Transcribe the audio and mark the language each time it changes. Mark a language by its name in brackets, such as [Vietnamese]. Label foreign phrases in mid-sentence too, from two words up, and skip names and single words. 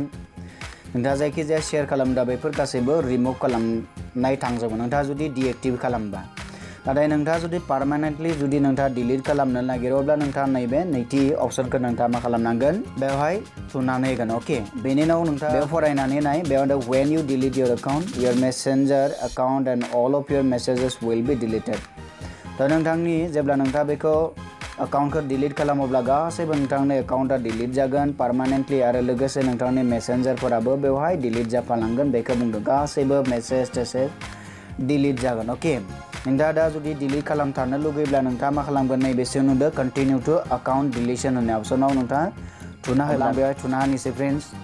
[Bodo] नोंथाङा जायखिजाया शेयार खालामदा बेफोर गासैबो रिमुभ खालामनाय थांजोबगोन नोंथाङा जुदि डीएक्टिव खालामबा। नाथाय नोंथाङा जुदि पार्मानेन्टलि जुदि नोंथाङा डिलीट खालामनो नागिरो अब्ला नोंथाङा नैबे नैथि अपसनखौ नोंथाङा मा खालामनांगोन बेवहाय थुनानै होगोन। अके बेनि उनाव नोंथाङा बेयाव फरायनानै नाय बेयाव [English] when you delete your account your messenger account and all of your messages will be deleted. [Bodo] तो नोंथांनि जेब्ला नोंथाङा बेखौ एकाउन्टखौ डिलीट खालामोब्ला गासैबो नोंथांनि एकाउन्टआ डिलीट जागोन पार्मानेन्टलि आरो लोगोसे नोंथांनि मेसेंजरफोराबो बेवहाय डिलीट जाफालांगोन। बेखौ बुंदों गासैबो मेसेज टेसेज डिलीट जागोन। अके नोंथाङा दा जुदि डिलीट खालामथारनो लुगैब्ला नोंथाङा मा खालामगोन नैबेसो नुदों [English] continue to account deletion [Bodo] होननाय अपसनाव नोंथाङा थुना होब्ला बेवहाय थुना होनोसै फ्रेंड्स।